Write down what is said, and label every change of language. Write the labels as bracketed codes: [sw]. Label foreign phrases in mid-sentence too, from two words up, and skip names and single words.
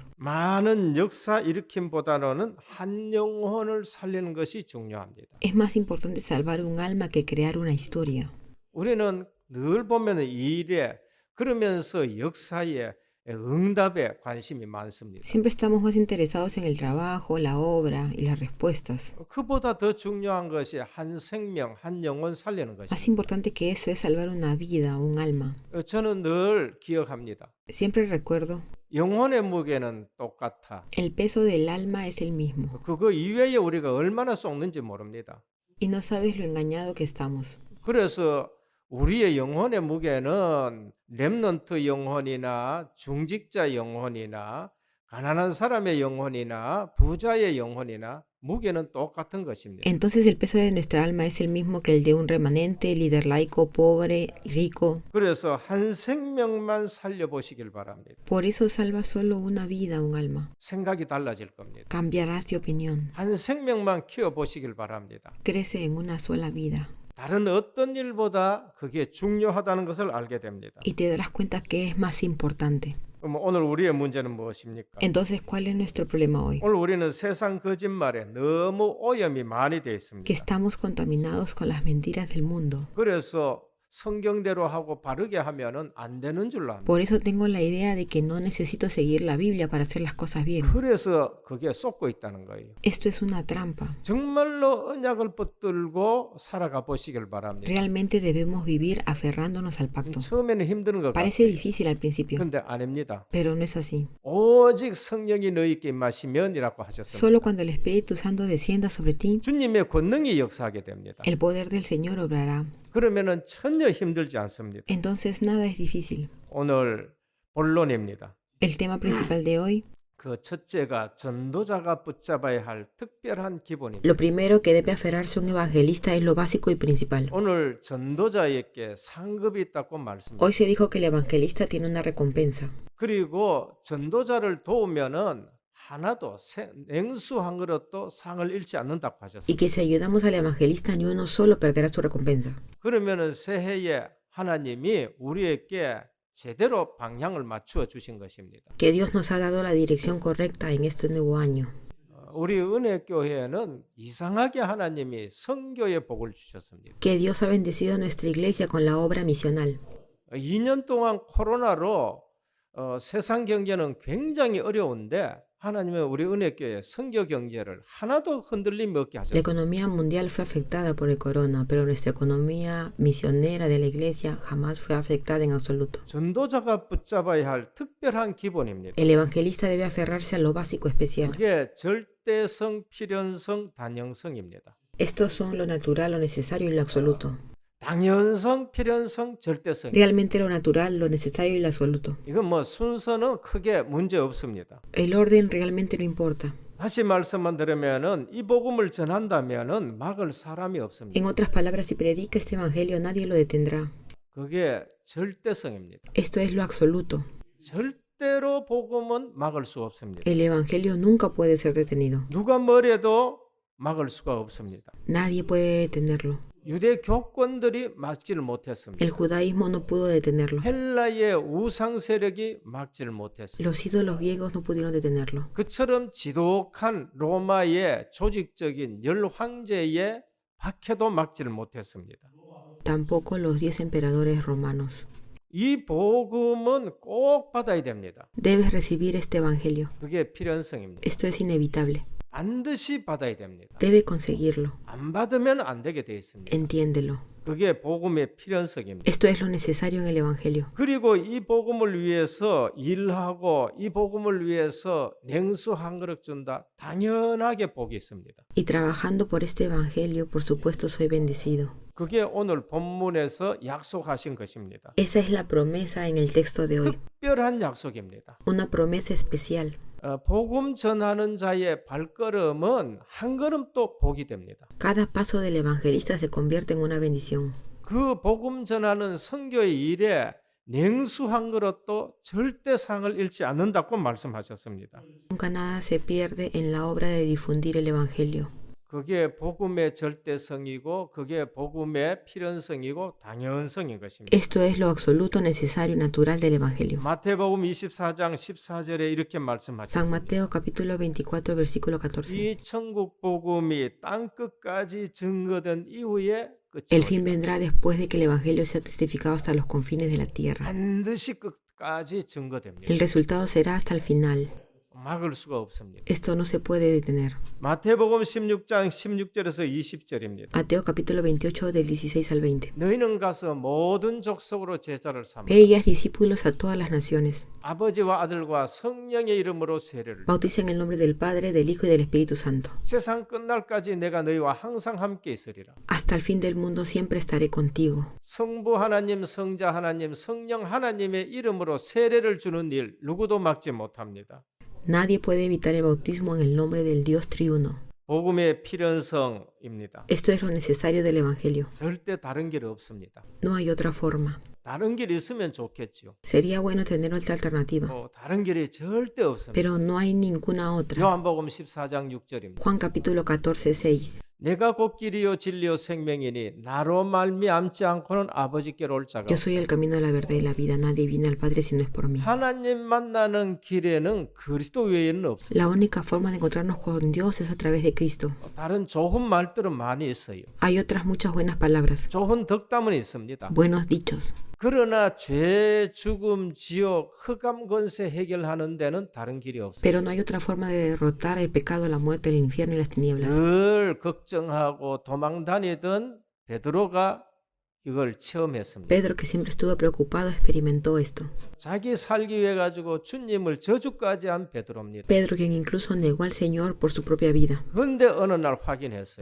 [ko] 많은 역사 일으킴보다는 한 영혼을 살리는 것이 중요합니다. [es] Es más importante salvar un alma que crear una historia. [ko] 우리는 늘 보면 이 일에 그러면서 역사에 응답에 관심이 많습니다. [es] Siempre estamos más interesados en el trabajo, la obra y las respuestas. [ko] 그보다 더 중요한 것이 한 생명, 한 영혼 살리는 [es] Más [ko] 것입니다. [es] importante que eso es salvar una vida, un alma. [ko] 저는 늘 기억합니다. [es] Siempre recuerdo, [ko] 영혼의 무게는 똑같아. [es] el peso del alma es el mismo. [ko] 그거 이외에 우리가 얼마나 쏟는지 모릅니다. [es] Y no sabes lo engañado que estamos. [ko] 그래서 우리의 영혼의 무게는 렘넌트 영혼이나 중직자 영혼이나 가난한 사람의 영혼이나 부자의 영혼이나 무게는 똑같은 것입니다. [es] Entonces el peso de nuestra alma es el mismo que el de un remanente, líder laico, pobre, rico. [ko] 그래서 한 생명만 살려보시길 바랍니다. [es] Por eso salva solo una vida, un alma. [ko] 생각이 달라질 겁니다. [es] Cambiarás de opinión. [ko] 한 생명만 키워보시길 바랍니다. [es] Crece en una sola vida. [ko] 다른 어떤 일보다 그게 중요하다는 것을 알게 됩니다. [es] Y te darás cuenta que es más importante. [ko] 그럼 오늘 우리의 문제는 무엇입니까? [es] Entonces, ¿cuál es nuestro problema hoy? [ko] 오늘 우리는 세상 거짓말에 너무 오염이 많이 되어 [es] Que [ko] 있습니다. [es] estamos contaminados con las mentiras del mundo. [ko] 그래서 성경대로 하고 바르게 하면은 안 되는 줄로 압니다. [es] Por eso tengo la idea de que no necesito seguir la Biblia para hacer las cosas bien. [ko] 그래서 그게 쏟고 있다는 거예요. [es] Esto es una trampa. [ko] 정말로 언약을 붙들고 살아가 보시길 바랍니다. [es] Realmente debemos vivir aferrándonos al pacto. [ko] 처음에는 힘든 것 [es] Parece [ko] 같아요. [es] difícil al principio, [ko] 근데 아닙니다. [es] pero no es así. [ko] 오직 성령이 너희께 임하시면이라고 하셨습니다. [es] Solo cuando el Espíritu Santo descienda sobre ti, [ko] 주님의 권능이 역사하게 됩니다. [es] el poder del Señor obrará. [ko] 그러면은 전혀 힘들지 않습니다. [es] Entonces nada es difícil. [ko] 오늘 본론입니다. [es] El tema principal de hoy, [ko] 그 첫째가 전도자가 붙잡아야 할 특별한 기본입니다. [es] lo primero que debe aferrarse un evangelista es lo básico y principal. [ko] 오늘 전도자에게 상급이 있다고 말씀합니다. [es] Hoy se dijo que el evangelista tiene una recompensa. [ko] 그리고 전도자를 도우면은 하나도 냉수 한 그릇도 상을 잃지 않는다고 [es] Y [ko] 하셨습니다. [es] que si ayudamos al evangelista, ni uno solo perderá su recompensa. [ko] 그러면은 새해에 하나님이 우리에게 제대로 방향을 맞추어 주신 것입니다. [es] Que Dios nos ha dado la dirección correcta en este nuevo año. [ko] 우리 은혜교회는 이상하게 하나님이 선교의 복을 주셨습니다. [es] Que Dios ha bendecido a nuestra iglesia con la obra misional. [ko] 2년 동안 코로나로 세상 경제는 굉장히 어려운데 하나님은 우리 은혜교회 선교 경제를 하나도 흔들림 없게 [es] La [ko] 하셨습니다. [es] economía mundial fue afectada por el corona, pero nuestra economía misionera de la iglesia jamás fue afectada en absoluto. [ko] 전도자가 붙잡아야 할 특별한 기본입니다. [es] El evangelista debe aferrarse a lo básico especial. [ko] 그게 절대성, 필연성, 단형성입니다. [es] Estos son lo natural, lo necesario y lo absoluto. [ko] 당연성, 필연성, 절대성. [es] Realmente lo natural, lo necesario y lo absoluto. [ko] 이건 뭐 순서는 크게 문제 없습니다. [es] El orden realmente no importa. [ko] 다시 말씀만 들으면은 이 복음을 전한다면은 막을 사람이 없습니다. [es] En otras palabras, si predica este evangelio, nadie lo detendrá. [ko] 그게 절대성입니다. [es] Esto es lo absoluto. [ko] 절대로 복음은 막을 수 없습니다. [es] El evangelio nunca puede ser detenido. [ko] 누가 뭐래도 막을 수가 없습니다. [es] Nadie puede detenerlo. [ko] 유대 교권들이 막지를 못했습니다. [es] El judaísmo no pudo detenerlo. [ko] 헬라의 우상 세력이 막지를 못했습니다. [es] Los ídolos griegos no pudieron detenerlo. [ko] 그처럼 지독한 로마의 조직적인 열 황제의 박해도 막지를 못했습니다. [es] Tampoco los 10 emperadores romanos. [ko] 이 복음은 꼭 받아야 됩니다. [es] Debes recibir este evangelio. [ko] 그게 필연성입니다. [es] Esto es inevitable. [ko] 반드시 받아야 됩니다. [es] Debe conseguirlo. [ko] 안 받으면 안 되게 돼 있습니다. [es] Entiéndelo. [ko] 그게 복음의 필연성입니다. [es] Esto es lo necesario en el evangelio. [ko] 그리고 이 복음을 위해서 일하고 이 복음을 위해서 냉수 한 그릇 준다. 당연하게 복이 있습니다. [es] Y trabajando por este evangelio, por supuesto, soy bendecido. [ko] 그게 오늘 본문에서 약속하신 것입니다. [es] Esa es la promesa en el texto de hoy. [ko] 특별한 약속입니다. [es] Una promesa especial. [ko] 복음 전하는 자의 발걸음은 한 걸음 또 복이 됩니다. [es] Cada paso del evangelista se convierte en una bendición. [ko] 그 복음 전하는 선교의 일에 냉수 한 그릇도 절대 상을 잃지 않는다고 말씀하셨습니다. [es] Nunca nada se pierde en la obra de difundir el evangelio. [ko] 그게 복음의 절대성이고 그게 복음의 필연성이고 당연성인 것입니다. [es] Esto es lo absoluto, necesario y natural del evangelio. [ko] 마태복음 24장 14절에 이렇게 [es] San [ko] 말씀하셨습니다. [es] Mateo capítulo 24 versículo 14. [ko] 이 천국 복음이 땅 끝까지 증거된 이후에 [es] El [ko] 끝이 [es] fin vendrá después de que el evangelio sea testificado hasta los confines de la tierra. [ko] 반드시 끝까지 증거됩니다. [es] El resultado será hasta el final. [ko] 막을 수가 없습니다. [es] Esto no se puede detener. [ko] 마태복음 16장 16절에서 20절입니다. [es] Mateo capítulo 28 del 16 al 20. [ko] 너희는 가서 모든 족속으로 제자를 삼아 [es] Ve y haz discípulos a todas las naciones. [ko] 아버지와 아들과 성령의 이름으로 세례를 [es] Bautiza en el nombre del Padre, del Hijo y del Espíritu Santo. [ko] 세상 끝날까지 내가 너희와 항상 함께 있으리라. [es] Hasta el fin del mundo siempre estaré contigo. [ko] 성부 하나님, 성자 하나님, 성령 하나님의 이름으로 세례를 주는 일 누구도 막지 못합니다. [es] Nadie puede evitar el bautismo en el nombre del Dios triuno. [ko] 복음의 필연성입니다. [es] Esto es lo necesario del Evangelio. [ko] 절대 다른 길이 없습니다. [es] No hay otra forma. [ko] 다른 길이 있으면 좋겠죠. [es] Sería bueno tener otra alternativa, [ko] 다른 길이 절대 없습니다. [es] pero no hay ninguna otra. [ko] 요한복음 14장 6절입니다. [es] Juan capítulo 14, 6. [ko] 내가 곧 길이요 진리요 생명이니 나로 말미암지 않고는 아버지께로 올 자가 [es] Yo soy el camino, la verdad y la vida. Nadie viene al Padre si no es por mí. [ko] 하나님 만나는 길에는 그리스도 외에는 없습니다. [es] La única forma de encontrarnos con Dios es a través de Cristo. [ko] 다른 좋은 말들은 많이 있어요. [es] Hay otras muchas buenas palabras, [ko] 좋은 덕담은 있습니다. [es] buenos dichos. [ko] 그러나 죄, 죽음, 지옥, 흑암 권세 해결하는 데는 다른 길이 없어요. [es] Pero no hay otra forma de derrotar el pecado, la muerte, el infierno y las tinieblas. [ko] 늘 걱정하고 도망 다니던 베드로가 이걸 체험했습니다. [es] Pedro, que siempre estuvo preocupado, experimentó esto. [ko] 자기 살기 위해 가지고 주님을 저주까지 한 베드로입니다. [es] Pedro, quien incluso negó al Señor por su propia vida. [ko] 그런데 어느 날 확인했어요.